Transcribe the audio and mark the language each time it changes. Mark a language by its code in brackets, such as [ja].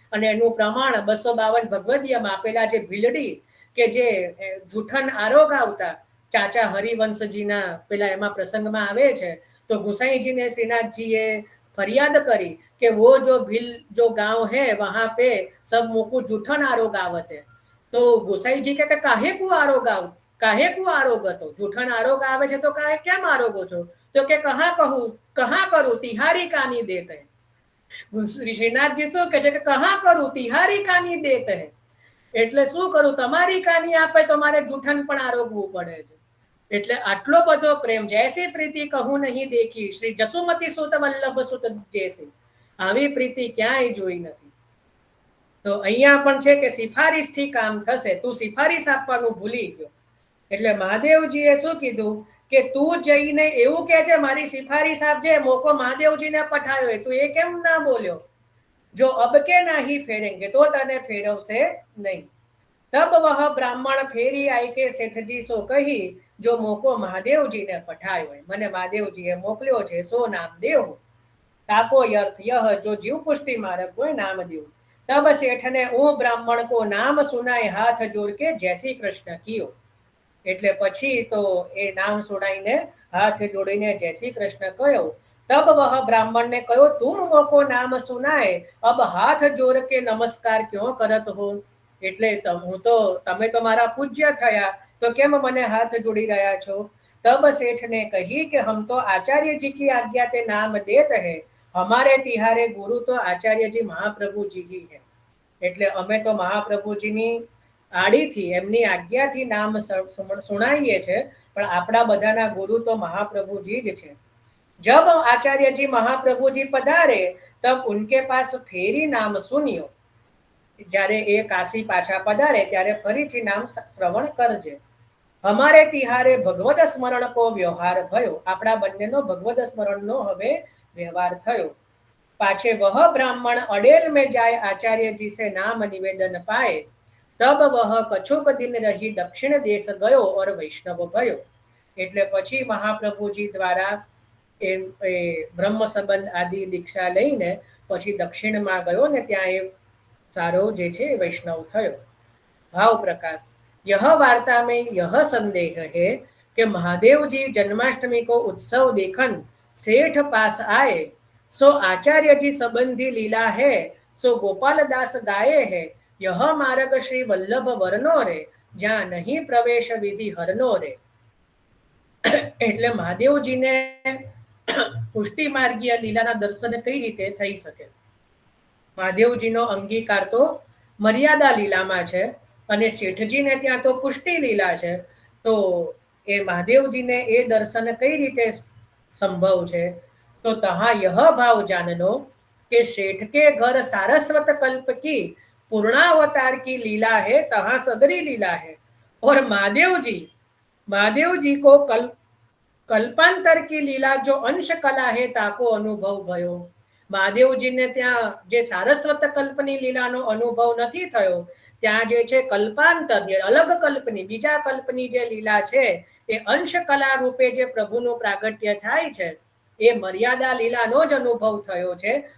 [gu] અને એનું પ્રમાણ 252 ભગવદીયમાં આપેલા જે ભીલડી કે જે જૂઠન આરોગ આવતા ચાચા હરિવંશજીના પેલા એમાં પ્રસંગમાં આવે છે, તો ગુસાઈજીને શ્રીનાથજીએ [hi] फरियाद करी कि वो जो भील जो गांव है वहां पे सब मोको जूठन आरोग आवत है. तो गोसाई जी के काहे को आरोग હતો? [gu] जूठन आरोग आवे છે તો કાहे કેમ આરોગો છો? તો કે [hi] કહા કરું તિહારી કાની દેત હૈ. [gu] શ્રીનાથજી શું કહે છે કે [hi] કહા કરું તિહારી કાની દેત હૈ, [gu] એટલે શું કરું? તમારી કાની આપે તો મારે જૂઠન પણ આરોગવું પડે છે. એટલે આટલો બધો પ્રેમ, [hi] જૈસી પ્રીતિ કહું નહીં દેખી, શ્રી જસુમતી સુત વલ્લભ સુત જૈસી, [gu] આવી પ્રીતિ ક્યાંય જોઈ નથી. તો અહીંયા પણ છે કે સિફારીશ થી કામ થશે. તું સિફારીશ આપવાનું ભૂલી ગયો. એટલે મહાદેવજીએ શું કીધું કે તું જઈને એવું કહે છે મારી સિફારીશ આપજે, મોકો મહાદેવજીને પઠાયો, તું એ કેમ ના બોલ્યો? [hi] જો અબકે નહીં ફેરેંગે, [gu] તો તને ફેરવશે નહીં. [hi] तब वह ब्राह्मण फेरी आई के सेठजी सो कही, जो मोको महादेव जी ने पठायो है, [gu] મને મહાદેવજીએ મોકલ્યો છે, [hi] સો નામ દેવ. ताको अर्थ यह जो जीव पुष्टि मार्ग को नाम देव. तब सेठ ने वो ब्राह्मण को नाम सुनाए हाथ जोड़ के जय श्री कृष्ण कियो. [gu] એટલે પછી તો એ નામ સુનાઈને હાથ જોડીને જય શ્રી કૃષ્ણ કહ્યો. [hi] तब वह ब्राह्मण ने कहो, तुम मोको नाम सुनाए, अब हाथ जोड़ के नमस्कार क्यों करत हो? [gu] એટલે હું તો તમે તો મારા પૂજ્ય થયા, તો કેમ મને હાથ જોડી રહ્યા છો? [hi] तब सेठ ने कही कि हम तो आचार्य जी की आज्ञा ते नाम देत है, हमारे तिहारे गुरु तो आचार्य जी महाप्रभु जी ही है. [gu] એટલે અમે તો મહાપ્રભુજીની આડીથી એમની આજ્ઞાથી નામ સુણાઈએ છે, પણ આપણા બધાના ગુરુ તો મહાપ્રભુજી જ છે. [hi] जब आचार्य जी महाप्रभु जी पधारे तब उनके पास फेरी नाम सुनियो. [gu] જ્યારે એ કાશી પાછા પધારે ત્યારે ફરીથી નામ શ્રવણ કરજે. અમારે તિહારે ભગવદ સ્મરણ કો વ્યવહાર થયો, આપણા બંનેનો ભગવદ સ્મરણનો હવે વ્યવહાર થયો. [hi] પાછે વહ બ્રાહ્મણ અડેલ में जाए आचार्य जी से नाम निवेदन पाए, तब वह कछुक दिन रही दक्षिण देश गयो और वैष्णव भयो. [gu] એટલે પછી મહાપ્રભુજી દ્વારા એ બ્રહ્મ સંબંધ આદિ દીક્ષા લઈને પછી દક્ષિણમાં ગયો ને ત્યાં એ सारो जे छे वैष्णव थयो. [hi] भाव प्रकाश, यह वार्ता में यह संदेह है कि महादेव जी जन्माष्टमी को उत्सव देखन सेठ पास आए, सो आचार्य जी संबंधी लीला है, सो गोपाल दास गाये है, यह मार्ग श्री वल्लभ वरनो रे, ज्યાં नहीं प्रवेश विधि हरनो रे. [gu] એટલે મહાદેવજીને પુષ્ટિ માર્ગીય લીલાના દર્શન કઈ રીતે થઈ શકે? મહાદેવજીનો અંગીકાર તો મર્યાદા લીલામાં છે અને શેઠજીને ત્યાં તો પુષ્ટિ લીલા છે. તો એ મહાદેવજીને એ દર્શન કઈ રીતે સંભવ છે. [hi] તો તહા यह भाव जाननो કે શેઠ કે ઘર सारस्वत कल्प की पूर्णावतार की लीला है, तहा सदरी लीला है. और महादेव जी को कल्पांतर की लीला जो अंश कला है ताको अनुभव भयो. [gu] મહાદેવજીને ત્યાં જે સારસ્વત કલ્પની લીલાનો અનુભવ નથી થયો, ત્યાં જે છે કલ્પાંતર અલગ કલ્પની બીજા કલ્પની જે લીલા છે એ અંશ કલા રૂપે જે પ્રભુનું પ્રાગટ્ય થાય છે એ મર્યાદા લીલાનો જ અનુભવ થયો છે.